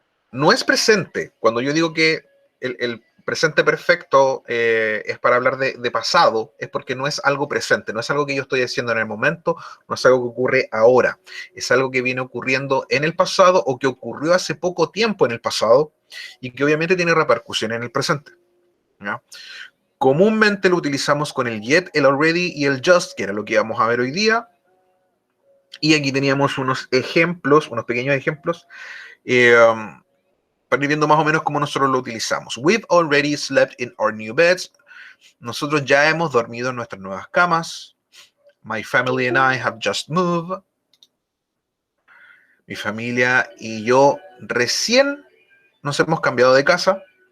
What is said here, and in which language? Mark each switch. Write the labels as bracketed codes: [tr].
[es] No es presente. Cuando yo digo que el presente perfecto es para hablar de pasado, es porque no es algo presente, no es algo que yo estoy haciendo en el momento, no es algo que ocurre ahora, es algo que viene ocurriendo en el pasado o que ocurrió hace poco tiempo en el pasado y que obviamente tiene repercusión en el presente, ¿ya? Comúnmente lo utilizamos con el yet, el already y el just, que era lo que íbamos a ver hoy día. Y aquí teníamos unos ejemplos, unos pequeños ejemplos. para ir viendo más o menos cómo nosotros lo utilizamos. [en] We've already slept in our new beds. [es] Nosotros ya hemos dormido en nuestras nuevas camas. [en] My family and I have just moved. [es] Mi familia y yo recién nos hemos cambiado de casa.